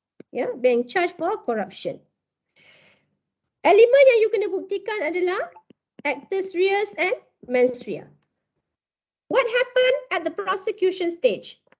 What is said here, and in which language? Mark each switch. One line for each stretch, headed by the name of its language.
English: Ya, being charged for corruption.
Malay: Elemen yang you kena buktikan adalah actus reus and mens rea.
English: What happened at the prosecution stage?